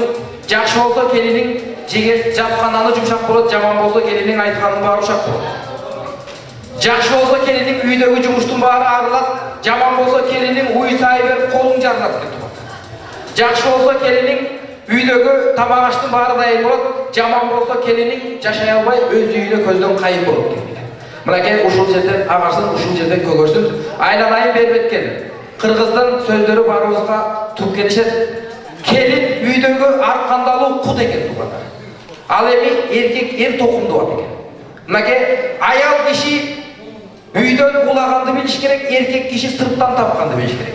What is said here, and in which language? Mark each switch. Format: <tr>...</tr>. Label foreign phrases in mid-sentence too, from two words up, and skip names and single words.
<kk>Жақшы болса, келінің жеген жапқананы жұмшақ болады, жаман болса, келінің айтқанын бары ұшақ болады. Жақшы болса, келінің үйдегі жұмыштың бары арылады, жаман болса, келінің уйсай беріп қолың жарылады деп тұрады. Жақшы болса, келінің үйдегі тамақ аштың бары дайын болады, жаман болса, келінің жашай албай өз үйіне көзден қайып болады деген.</kk> <ky>Мынакей ушул жерден ағарсын, ушул жерден көгөрсүн. Айланайын бербеткен. Кыргыздын сөздөрү барыбызга туп келишет. Келин үйдөгү аркандалуу кут экен тугандар. Ал эми эркек эр токумду болот экен. Мынакей аял киши үйдөн улаганды билиш керек, эркек киши сырттан тапканды билиш керек.</ky>